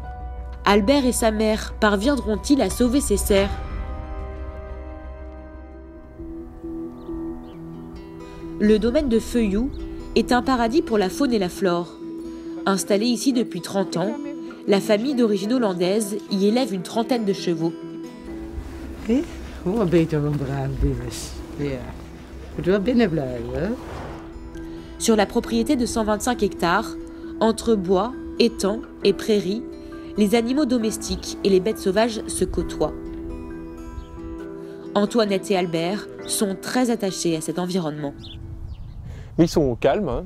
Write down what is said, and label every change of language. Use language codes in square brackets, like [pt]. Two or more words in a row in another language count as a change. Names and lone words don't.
[fr] Albert et sa mère parviendront-ils à sauver ces cerfs ? Le domaine de Feuilloux est un paradis pour la faune et la flore. Installée ici depuis 30 ans, la famille d'origine hollandaise y élève une trentaine de chevaux. [nl] Hé? Oh, beter een braaf is. Ja. Moet wel binnen blijven. [fr] Sur la propriété de 125 hectares, entre bois, étangs et prairies, les animaux domestiques et les bêtes sauvages se côtoient. Antoinette et Albert sont très attachés à cet environnement. Mais ils sont au calme. Hein.